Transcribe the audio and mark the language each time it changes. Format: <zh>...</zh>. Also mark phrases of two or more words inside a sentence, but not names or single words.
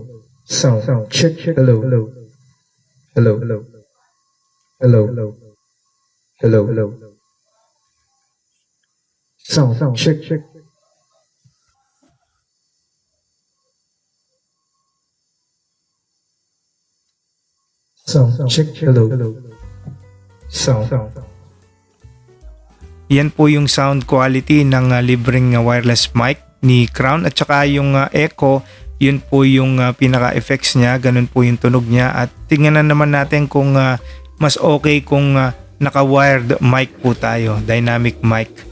<en>Check, hello, hello, hello, hello, hello, hello, hello, hello, check, check, hello, hello,</en> <tl>Yan po yung</tl> <en>sound quality</en> <tl>ng libreng</tl> <en>wireless mic</en> <tl>ni Crown, at saka yung echo. Yun po yung pinaka-effects niya, ganun po yung tunog niya. At tingnan naman natin kung mas okay kung naka-</tl> <en>wired mic</en> <tl>po tayo,</tl> <en>dynamic mic.</en>